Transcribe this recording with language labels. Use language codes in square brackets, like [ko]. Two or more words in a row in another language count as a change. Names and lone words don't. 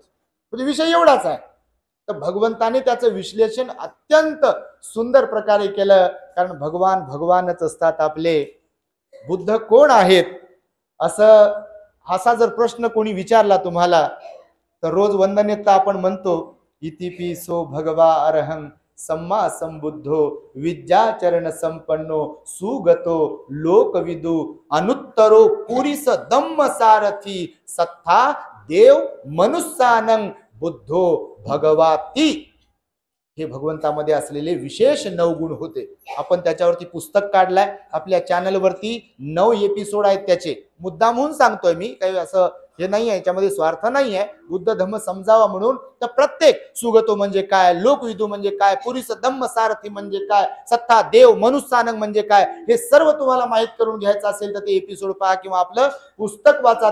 [mr] म्हणजे विषय एवढाच आहे. तर भगवंताने त्याचं विश्लेषण अत्यंत सुंदर प्रकारे केलं. कारण भगवान भगवानच असतात आपले. बुद्ध कोण आहेत असं असा जर प्रश्न कोणी विचारला तुम्हाला, तर रोज वंदनेत आपण म्हणतो, [pi] इतिपिसो भगवा अरहं सम्मा संबुद्धो विद्याचरण संपन्नो सुगतो लोकविदु अनुत्तरो पुरीस दम्म सारथी सत्ता देव मनुष्यानं बुद्धो भगवाती. [mr] हे भगवंतामध्ये असलेले विशेष 9 गुण होते. आपण त्याच्यावरती पुस्तक काढलाय. आपल्या चॅनलवरती 9 एपिसोड आहेत त्याचे. मुद्दामहून सांगतोय मी, काही असं हे नाही आहे, याच्यामध्ये स्वार्थ नाही आहे. बुद्ध धम्म समजावा म्हणून. तर प्रत्येक सुगतो म्हणजे काय, लोकविदू म्हणजे काय, [pi] पुरीस दम्म सारथी [mr] म्हणजे काय, [pi] सत्ता देव मनुष्यानंग [mr] म्हणजे काय, हे सर्व तुम्हाला माहित करून घ्यायचं असेल तर ते एपिसोड पहा किंवा आपलं पुस्तक वाचा.